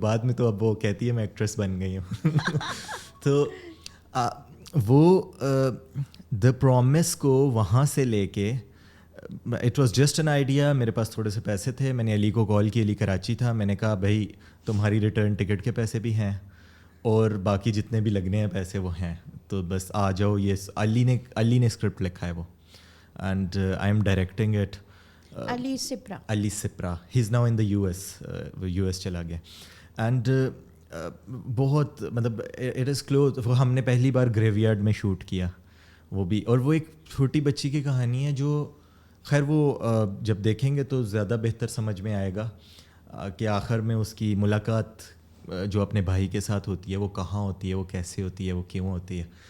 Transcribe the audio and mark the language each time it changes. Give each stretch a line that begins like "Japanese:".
Urdu: بعد میں تو اب وہ کہتی ہے میں ایکٹریس بن گئی ہوں. تو وہ دا پرومس کو وہاں سے لے کے,
English: It was just an idea.
Urdu: میرے پاس تھوڑے سے پیسے تھے, میں نے علی کو کال کی. علی کراچی تھا. میں نے کہا بھائی تمہاری ریٹرن ٹکٹ کے پیسے بھی ہیں, اور باقی جتنے بھی لگنے ہیں پیسے وہ ہیں, تو بس آ جاؤ. یہ علی نے اسکرپٹ لکھا ہے وہ,
English: And I am directing it.
Urdu: Ali
English: Sipra, he is now in the U S
Urdu: چلا گیا.
English: and
Urdu: بہت مطلب
English: It is close.
Urdu: وہ ہم نے پہلی بار گریو یارڈ میں شوٹ کیا وہ بھی, اور وہ ایک چھوٹی بچی کی کہانی ہے جو خیر وہ جب دیکھیں گے تو زیادہ بہتر سمجھ میں آئے گا کہ آخر میں اس کی ملاقات جو اپنے بھائی کے ساتھ ہوتی ہے وہ کہاں ہوتی ہے, وہ کیسے ہوتی ہے, وہ کیوں ہوتی ہے.